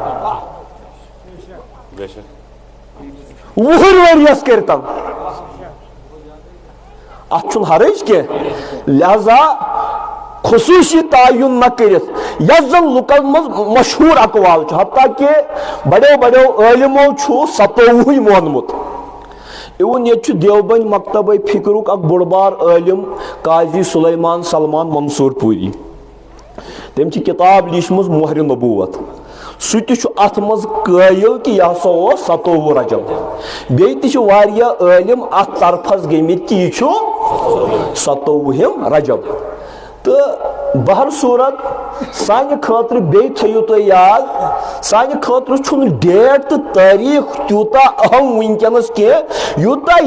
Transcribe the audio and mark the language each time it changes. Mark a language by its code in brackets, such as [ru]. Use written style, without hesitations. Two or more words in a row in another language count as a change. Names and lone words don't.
[ks] 20 ؤرۍیس کٔرتن اتھ چھُنہٕ حرج کینٛہہ لہذا خصوصی تعین نہ کرتھ یس زن لکن مز مشہور اقوال چھُ حتیٰ کہ بڑیو بڑیو عالمو چھُ 27 مونمُت اِوٕن ییٚتہِ چھُ دیوبند مکتبے فکرُک اکھ بوٚڑ بار عالم قاضی سلیمان سلمان منصور پوری تٔمۍ چھِ کتاب لیٖچھمٕژ مۄہرِ نبوت سُہ تہِ چھُ اتھ منٛز قٲیل کہ یہِ ہسا اوس 27 رجب بیٚیہِ تہِ چھِ واریاہ عالم اتھ طرفس گٔمٕتۍ کہ یہِ چھُ 27 رجب تہٕ بہر صورت سانہِ خٲطرٕ بیٚیہِ تھٲیِو تُہۍ یاد سانہِ خٲطرٕ چھُنہٕ ڈیٹ تہٕ تٲریٖخ تیوٗتاہ اہم وٕنکیٚنس کینٛہہ یوٗتاہ